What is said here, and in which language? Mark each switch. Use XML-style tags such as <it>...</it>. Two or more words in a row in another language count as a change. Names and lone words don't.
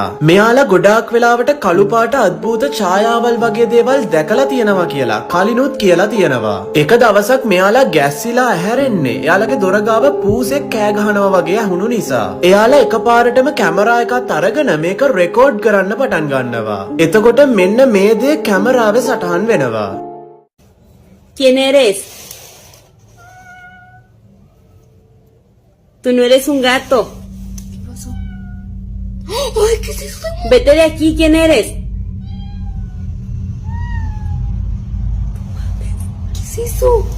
<si>මෙයාලා ගොඩාක් වෙලාවට කළු පාට අద్භූත ඡායාවල් වගේ දේවල් දැකලා තියෙනවා කියලා කලිනුත් කියලා තියෙනවා. එක දවසක් මෙයාලා ගැස්සිලා ඇහැරෙන්නේ එයාලගේ දොර ගාව පූසෙක් කෑ ගහනවා වගේ ඇහුණු නිසා. එයාලා එකපාරටම කැමරා එකත් අරගෙන මේක රෙකෝඩ් කරන්න පටන් ගන්නවා. එතකොට මෙන්න මේ දේ කැමරාවේ සටහන් වෙනවා.</si> <es>¿Quién eres? Tú no eres un gato. ¿Qué pasó? ¡Ay, qué es eso! Vete de aquí, ¿quién eres? ¿Qué es eso?</es>